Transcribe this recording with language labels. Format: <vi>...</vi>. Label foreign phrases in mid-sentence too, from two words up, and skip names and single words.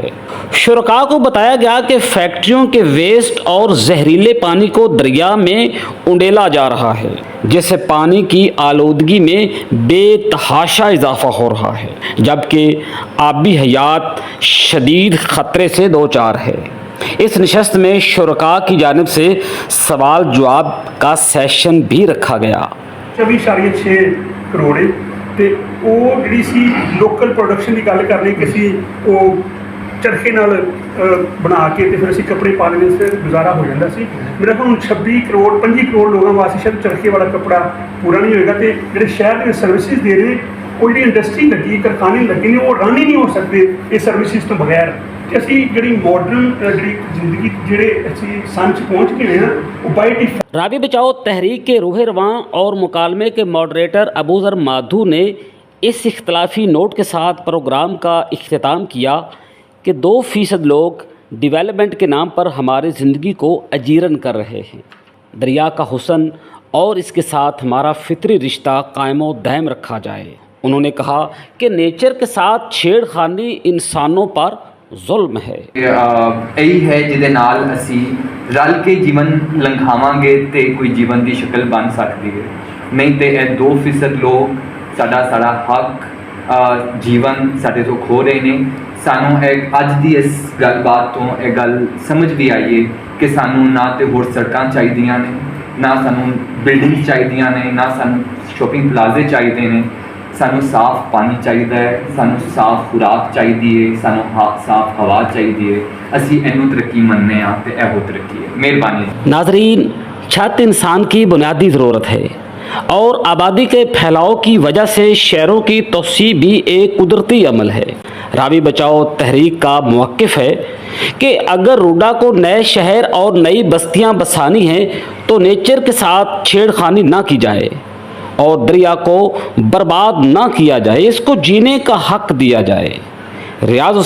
<ur>شرکاء کو بتایا گیا کہ فیکٹریوں کے ویسٹ اور زہریلے پانی کو دریا میں انڈیلا جا رہا ہے، جس سے پانی کی آلودگی میں بے تحاشا اضافہ ہو رہا ہے، جبکہ آبی حیات شدید خطرے سے دوچار ہے۔ اس نشست میں شرکاء کی جانب سے سوال جواب کا سیشن بھی رکھا گیا۔</ur> <pa>24.6 کروڑ ਤੇ ਉਹ ਜਿਹੜੀ ਸੀ</pa> <en>local production</en> <pa>ਦੀ ਗੱਲ ਕਰ ਰਹੇ ਕਿ ਅਸੀਂ ਉਹ ਚਰਖੇ ਨਾਲ ਬਣਾ ਕੇ ਤੇ ਫਿਰ ਅਸੀਂ ਕੱਪੜੇ ਪਾ ਲੈਂਦੇ ਸੀ, ਗੁਜ਼ਾਰਾ ਹੋ ਜਾਂਦਾ ਸੀ। ਮੇਰਾ ਹੁਣ 26 ਕਰੋੜ 25 ਕਰੋੜ ਲੋਕਾਂ ਵਾਸਤੇ ਸ਼ਾਇਦ ਚਰਖੇ ਵਾਲਾ ਕੱਪੜਾ ਪੂਰਾ ਨਹੀਂ ਹੋਏਗਾ ਤੇ ਜਿਹੜੇ ਸ਼ਹਿਰ ਦੇ ਸਰਵਿਸਿਜ਼ ਦੇ ਰਹੇ ਉਹ ਜਿਹੜੀ ਇੰਡਸਟਰੀ ਲੱਗੀ ਕਾਰਖਾਨੇ ਲੱਗੇ ਨੇ ਉਹ ਰਨ ਹੀ ਨਹੀਂ ਹੋ ਸਕਦੇ ਇਹ ਸਰਵਿਸਿਜ਼ ਤੋਂ ਬਗੈਰ। ਕਿ ਅਸੀਂ ਜਿਹੜੀ ਮਾਡਰਨ ਜਿਹੜੀ ਜ਼ਿੰਦਗੀ ਜਿਹੜੇ ਅਸੀਂ ਸੰਨ 'ਚ ਪਹੁੰਚ ਗਏ ਹਾਂ ਉਹ</pa> <en>by default.</en> <ur>راوی بچاؤ تحریک کے روح رواں اور مکالمے کے ماڈریٹر ابوذر مادھو نے اس اختلافی نوٹ کے ساتھ پروگرام کا اختتام کیا کہ 2% لوگ ڈیولپمنٹ کے نام پر ہماری زندگی کو اجیرن کر رہے ہیں۔ دریا کا حسن اور اس کے ساتھ ہمارا فطری رشتہ قائم و دائم رکھا جائے۔ انہوں نے کہا کہ نیچر کے ساتھ چھیڑ خانی انسانوں پر ظلم ہے۔</ur> <pa>ਇਹੀ ਹੈ ਜਿਹਦੇ ਨਾਲ ਅਸੀਂ ਰਲ ਕੇ ਜੀਵਨ ਲੰਘਾਵਾਂਗੇ ਤੇ ਕੋਈ ਜੀਵਨ ਦੀ ਸ਼ਕਲ ਬਣ ਸਕਦੀ ਹੈ। ਨਹੀਂ ਤੇ ਇਹ 2% ਲੋਕ ਸਾਡਾ ਹੱਕ ਜੀਵਨ ਸਾਡੇ ਤੋਂ ਖੋ ਰਹੇ ਨੇ। ਸਾਨੂੰ ਅੱਜ ਦੀ ਇਸ ਗੱਲਬਾਤ ਤੋਂ ਇਹ ਗੱਲ ਸਮਝ ਵੀ ਆਈ ਹੈ ਕਿ ਸਾਨੂੰ ਨਾ ਤੇ ਹੋਰ ਸੜਕਾਂ ਚਾਹੀਦੀਆਂ ਨੇ, ਨਾ ਸਾਨੂੰ ਬਿਲਡਿੰਗਸ ਚਾਹੀਦੀਆਂ ਨੇ, ਨਾ ਸਾਨੂੰ</pa> <en>shopping plazas</en> <pa>ਚਾਹੀਦੇ ਨੇ। ਸਾਨੂੰ ਸਾਫ਼ ਪਾਣੀ ਚਾਹੀਦਾ ਹੈ, ਸਾਨੂੰ ਸਾਫ਼ ਖੁਰਾਕ ਚਾਹੀਦੀ ਹੈ, ਸਾਨੂੰ ਸਾਫ਼ ਹਵਾ ਚਾਹੀਦੀ ہے۔ ਅਸੀਂ ਇਹਨੂੰ ਤਰੱਕੀ ਮੰਨਦੇ ਹਾਂ ਤੇ ਇਹੋ ਤਰੱਕੀ ہے۔ مہربانی۔</pa> <ur>ناظرین، چھت انسان کی بنیادی ضرورت ہے اور آبادی کے پھیلاؤ کی وجہ سے شہروں کی توسیع بھی ایک قدرتی عمل ہے۔ راوی بچاؤ تحریک کا موقف ہے کہ اگر روڈا کو نئے شہر اور نئی بستیاں بسانی ہیں تو نیچر کے ساتھ چھیڑ خانی نہ کی جائے اور دریا کو برباد نہ کیا جائے، اس کو جینے کا حق دیا جائے۔</ur>